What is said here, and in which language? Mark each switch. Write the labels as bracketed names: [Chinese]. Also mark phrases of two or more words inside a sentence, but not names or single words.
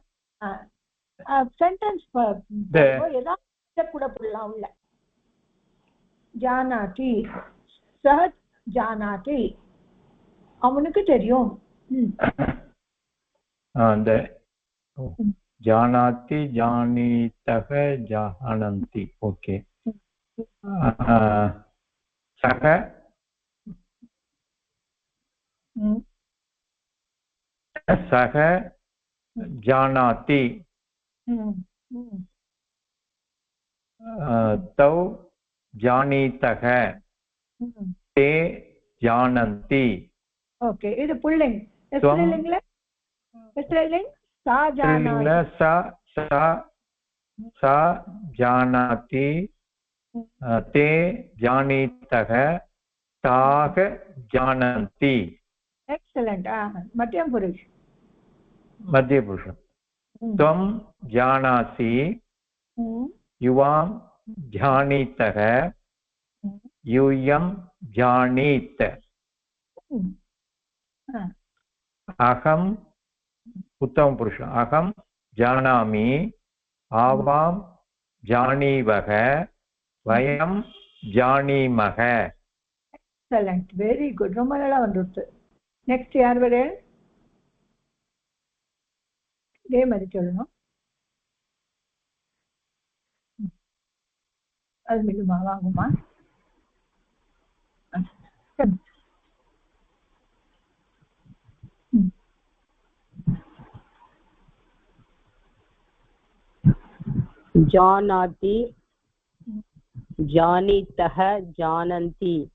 [Tamil] சென்டென்ஸ் ஏதாவது கூட போடலாம் உள்ள. [Sanskrit] जानाति, सः जानाति, [Tamil] அவனுக்கு தெரியும். [Sanskrit] जानाति जानीतः जानन्ति. ஓகே. சஹ सः जानाति, तौ जानीतः, ते जानन्ति. ओके, [Tamil] இது புல்லிங். ஸ்திரீலிங்ல ஸ்திரீலிங் [Sanskrit] सा जानाति, सा जानाति, ते जानीतः, ताः जानन्ति. एक्सेलेंट. मध्यम पुरुष. त्वं जानासि, युवां जानीतः, यूयं जानीत. अहम् उत्तमपुरुष. अहं जानामि, आवां जानीवः, वयं जानीमः. [English] excellent, very good. [Tamil] ரொம்ப நல்லா வந்துருச்சு. நெக்ஸ்ட் யார் வர? இதே மாதிரி சொல்லணும். அது மிகுமா வாங்குமா? [Sanskrit] जानाति, जानीतः, जानन्ति.